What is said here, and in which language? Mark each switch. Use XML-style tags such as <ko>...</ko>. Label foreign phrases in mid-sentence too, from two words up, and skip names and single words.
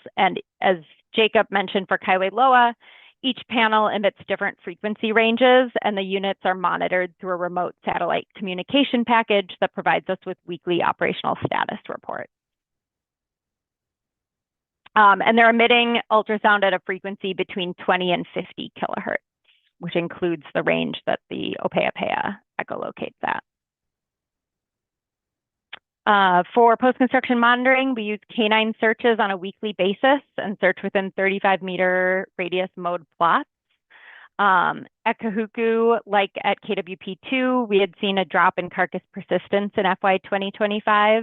<en>And as Jacob mentioned for Kaiwailoa, each panel emits different frequency ranges, and the units are monitored through a remote satellite communication package that provides us with weekly operational status reports. And they're emitting ultrasound at a frequency between 20 and 50 kilohertz, which includes the range that the ʻōpeʻapeʻa echolocates at. For post-construction monitoring, we use canine searches on a weekly basis and search within 35-meter radius mode plots. At Kahuku, like at KWP2, we had seen a drop in carcass persistence in FY 2025.</en>